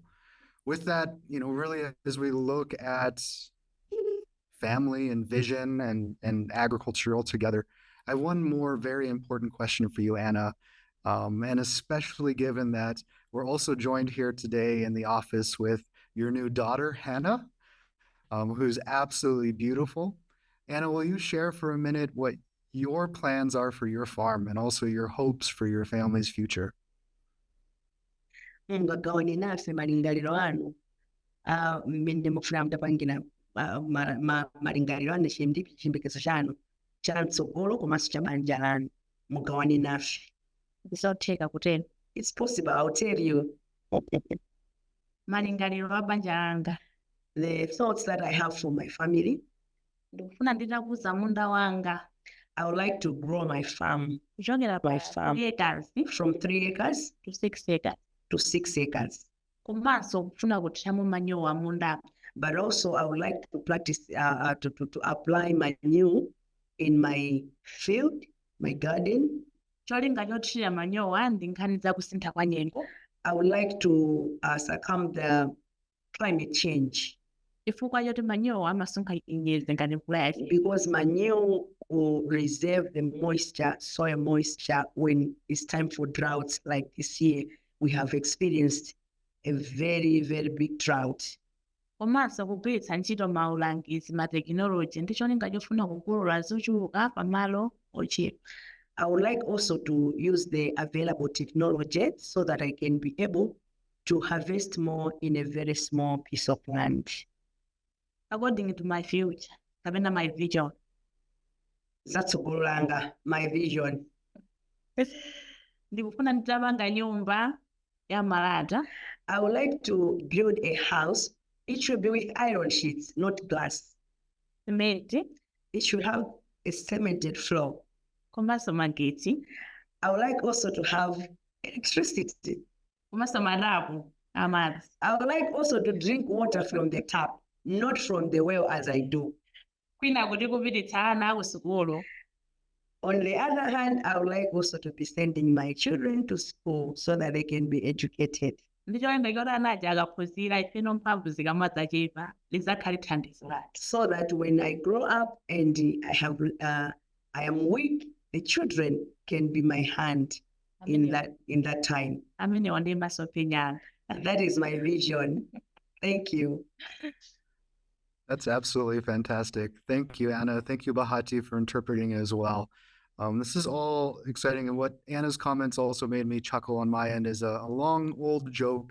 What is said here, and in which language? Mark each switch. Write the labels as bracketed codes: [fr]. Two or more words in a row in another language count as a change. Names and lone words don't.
[en] With that, really as we look at family and vision and agriculture altogether, I have one more very important question for you, Anna, and especially given that we're also joined here today in the office with your new daughter, Hannah, who's absolutely beautiful. Anna, will you share for a minute what your plans are for your farm and also your hopes for your family's future? [ny] Mungagawane nafe malingaliro anu mmene mukufuna mutapangira malingaliro anu chiyembekezo chanu chamtsogolo komanso cha banja lanu. Mugawane nafe. Ndizotheka kutero. [en] It's possible, I'll tell you. [ny] Malingaliro a banja langa. [en] The thoughts that I have for my family. [ny] Ndikufuna nditakuza munda wanga. [en] I would like to grow my farm. [ny] Kuchokera [en] My [ny] pa [en] farm. 3 acres From 3 acres to 6 acres. to 6 acres. [ny] Komanso kufuna kuthamo manyowa munda. [en] But also I would like to practice, to apply manure in my field, my garden. [ny] Cholinga chothira manyowa ndi nkhani za kusintha kwa nyengo. [en] I would like to circum the climate change, [ny] Chifukwa choti manyowa amasunga nyezi ngati mvula yache. [en] because manure will reserve the moisture, soil moisture, when it's time for droughts like this year. We have experienced a very, very big drought. [ny] Komanso kugwiritsa ntchito maulangizi matekinoloji ndi cholinga chofuna kukolola zochuluka pamalo ochepa. [en] I would like also to use the available technology so that I can be able to harvest more in a very small piece of land. According to my future, kapena my vision. That's my vision. [ny] Ndikufuna nditapanga nyumba ya malata. [en] I would like to build a house. It should be with iron sheets, not glass. Cement, It should have a cemented floor. [ny] komanso magetsi, [en] I would like also to have electricity. [ny] komanso malabu amadzi. [en] I would like also to drink water from the tap, not from the well as I do. [ny] Kwina kuti kupititsa ana ku sukulu. [en] On the other hand, I would like also to be sending my children to school so that they can be educated. [ny] Ndi cholinga choti ana aja akaphunzira ifeno mphamvu zikamadza chepa lizakhale thandizo lathu. [en] So that when I grow up and I am weak, the children can be my hand in that time. [ny] Amenewa ndi masomphenya anga. [en] And that is my vision. Thank you. That's absolutely fantastic. Thank you, Anna. Thank you, Bhahati, for interpreting it as well. This is all exciting. And what Anna's comments also made me chuckle on my end is a long old joke.